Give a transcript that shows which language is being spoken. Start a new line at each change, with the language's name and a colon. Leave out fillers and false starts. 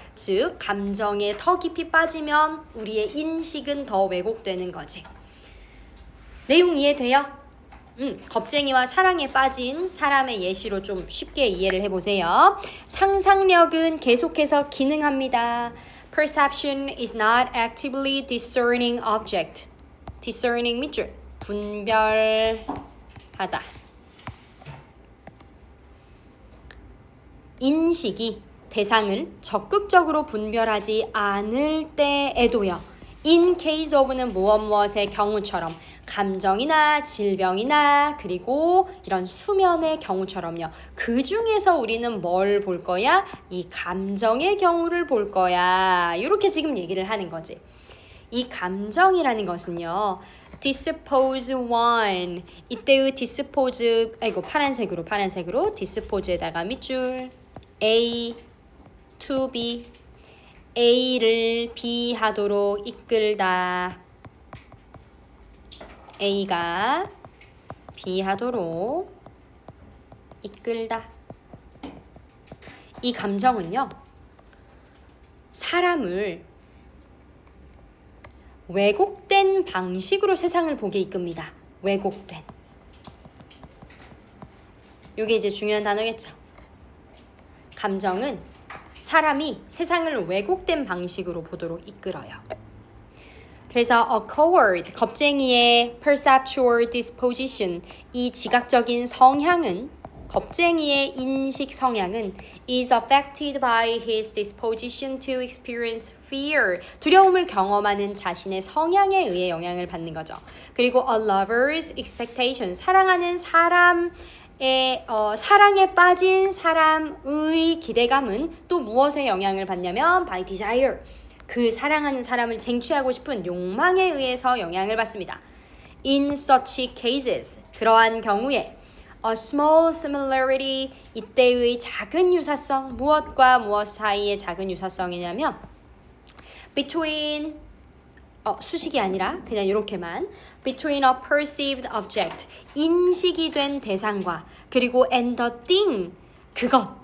Korean: 즉, 감정에 더 깊이 빠지면 우리의 인식은 더 왜곡되는 거지. 내용 이해돼요? 겁쟁이와 사랑에 빠진 사람의 예시로 좀 쉽게 이해를 해보세요. 상상력은 계속해서 기능합니다.
English: Perception is not actively discerning object.
Korean: discerning 밑줄 분별하다. 인식이 대상을 적극적으로 분별하지 않을 때에도요. in case of는 무엇의 경우처럼 감정이나 질병이나 그리고 이런 수면의 경우처럼요. 그 중에서 우리는 뭘 볼 거야? 이 감정의 경우를 볼 거야. 이렇게 지금 얘기를 하는 거지. 이 감정이라는 것은요.
English: dispose one.
Korean: 이때의 dispose, 파란색으로 dispose에다가 밑줄 A to B. A를 B 하도록 이끌다. A가 B 하도록 이끌다. 이 감정은요. 사람을 왜곡된 방식으로 세상을 보게 이끕니다. 왜곡된. 이게 이제 중요한 단어겠죠. 감정은 사람이 세상을 왜곡된 방식으로 보도록 이끌어요. 그래서
English: a coward,
Korean: 겁쟁이의
English: perceptual disposition,
Korean: 이 지각적인 성향은 겁쟁이의 인식 성향은
English: is affected by his disposition to experience fear.
Korean: 두려움을 경험하는 자신의 성향에 의해 영향을 받는 거죠. 그리고
English: a lover's expectation.
Korean: 사랑하는 사람의 사랑에 빠진 사람의 기대감은 또 무엇에 영향을 받냐면
English: by desire.
Korean: 그 사랑하는 사람을 쟁취하고 싶은 욕망에 의해서 영향을 받습니다.
English: In such cases.
Korean: 그러한 경우에
English: A small similarity,
Korean: 이때의 작은 유사성, 무엇과 무엇 사이의 작은 유사성이냐면 between, 수식이 아니라 그냥 이렇게만
English: between a perceived object,
Korean: 인식이 된 대상과 그리고
English: and the thing,
Korean: 그것.